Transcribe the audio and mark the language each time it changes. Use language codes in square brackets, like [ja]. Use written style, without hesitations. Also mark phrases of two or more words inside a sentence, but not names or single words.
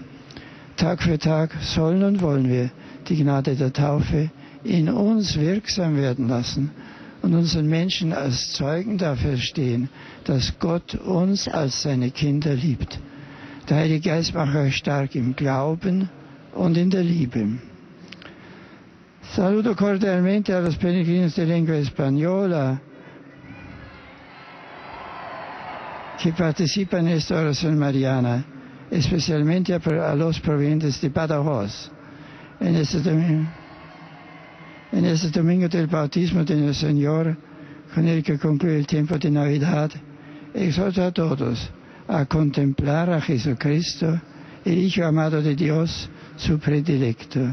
[de] Tag für Tag sollen und wollen wir die Gnade der Taufe in uns wirksam werden lassen und unseren Menschen als Zeugen dafür stehen, dass Gott uns als seine Kinder liebt. Der Heilige Geist macht euch stark im Glauben und in der Liebe. [es] Saluto cordialmente a los peregrinos de lengua española que participan en esta oración mariana, especialmente a los provenientes de Badajoz. En este domingo del bautismo de nuestro Señor, con el que concluye el tiempo de Navidad, exhorto a todos a contemplar a Jesucristo, el Hijo amado de Dios, su predilecto.